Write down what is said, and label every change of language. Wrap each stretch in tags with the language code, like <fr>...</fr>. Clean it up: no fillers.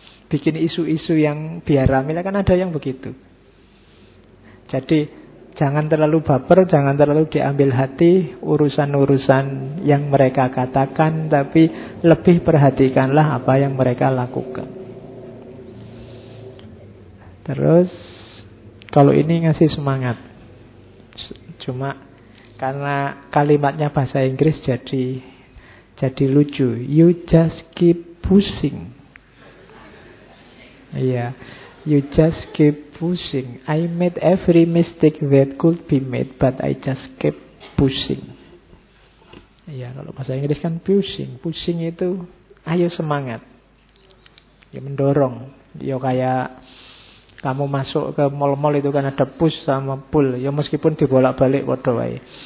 <id>Bikin isu-isu yang biar rame lah, kan ada yang begitu. Jadi jangan terlalu baper, jangan terlalu diambil hati urusan-urusan yang mereka katakan, tapi lebih perhatikanlah apa yang mereka lakukan. Terus kalau ini ngasih semangat, cuma karena kalimatnya bahasa Inggris jadi lucu.</id> <en>You just keep pushing. Iya, you just keep pushing. I made every mistake that could be made, but I just keep pushing.</en> <id>Iya, kalau bahasa Inggris kan pushing. Pushing itu ayo semangat. Ya mendorong. Ya kayak kamu masuk ke mall-mall itu kan ada push sama pull. Ya meskipun dibolak-balik, waduh wae.</id>